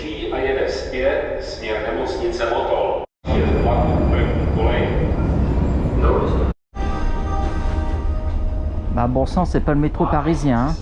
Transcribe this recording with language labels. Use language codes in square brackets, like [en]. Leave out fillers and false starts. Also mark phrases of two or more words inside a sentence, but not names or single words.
[cs] a jede zpět směr nemocnice Motol. Je vlak ve koleji. [fr] Bah bon sang, c'est pas le métro parisien, hein.